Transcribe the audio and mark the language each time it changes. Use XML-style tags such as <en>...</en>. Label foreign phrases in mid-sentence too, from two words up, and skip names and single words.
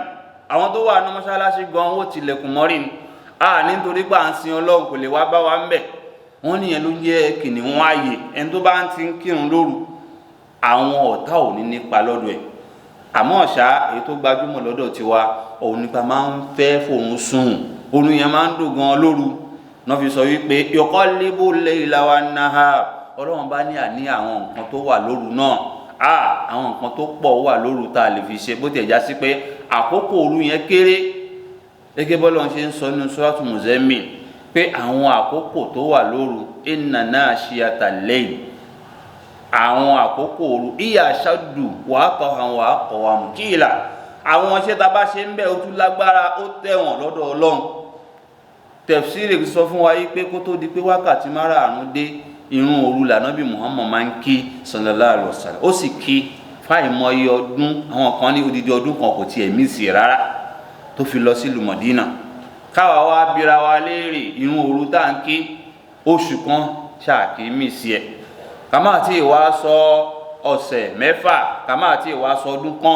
<yo>àwọn tó wà ní mọ́ṣáláṣí gan ó tilẹ̀kùn mọ́rí ni, nítorí pé à ń sin Ọlọ́run kò lè wá bá wa ń bẹ̀. wọ́n níyẹn ló jẹ́ kìnìún ààyè, ẹni tó bá ń ti ń kírun lóru àwọn ọ̀tá ò ní nípa lọ́dọ̀ ẹ̀. àmọ́ ọ̀ṣá èyí tó gbajúmọ̀ lọ́dọ̀ tiwa òun nípa máa ń fẹ́ fòun sùn, orun yẹn máa ń dùn gan lóru. náà fi sọ wípé</yo> <ar>يقلب الليل والنهار,</ar> <yo>Ọlọ́run bá ní àní àwọn nǹkan tó wà lóru náà, àwọn nǹkan tó pọ̀ wà lóru tá a lè fi ṣe, bó ti ẹ̀já sí pé àkókò òru yẹn kéré. gẹ́gẹ́ bọ́lọ́run ṣe ń sọ nínú Suratu Muzammil pé àwọn àkókò tó wà lóru,</yo> <ar>إن ناشئة الليل,</ar> <yo>àwọn àkókò òru</yo> <ar>هي أشد وأقوم قيلا,</ar> <yo>àwọn iṣẹ́ tá a bá ṣe ń bẹ̀ ó tún lágbára ó tẹ̀wọ̀n lọ́dọ̀ Ọlọ́run. Tafsiri sọ fún wa yìí pé kó tó di pé wákàtí márààrún dé ìrun òru l'Ànábì Muhammad máa ń kí</yo> <ar>صلى الله عليه وسلم,</ar> <yo>ó sì kí fáìmọye ọdún, àwọn kan ní odidi ọdún kan kò tiẹ̀ mísì rárá tó fi lọ sílùú Mọ̀dínà. Káwa wá bira wa léèrè ìrun òru tá à ń kí oṣù kan ṣáàkì mísì ẹ̀, ká má tí ì wá sọ ọ̀sẹ̀ mẹ́fà, ká má tí ì wá sọ ọdún kan.</yo>